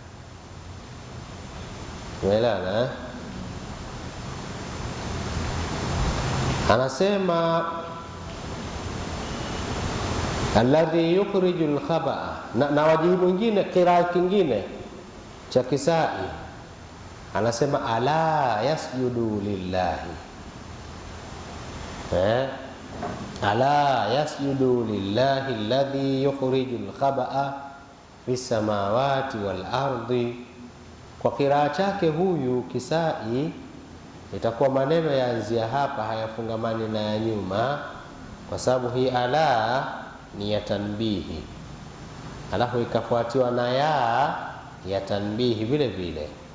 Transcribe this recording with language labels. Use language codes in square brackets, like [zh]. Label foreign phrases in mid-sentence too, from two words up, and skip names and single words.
[sw] Umeelewana? [ar] Anasema الذي يخرج الخبء, [sw] na wajihi mwingine kiraa kingine cha Kisai anasema [ar] ألا يسجدوا لله ألا يسجدوا لله الذي يخرج الخبء في السماوات والأرض. [sw] Kwa kiraa chake huyu Kisai itakuwa maneno yaanzia hapa, hayafungamani na ya nyuma, kwa sababu hii ala ni ya tanbihi, alafu ikafuatiwa na ya tanbihi vile vile.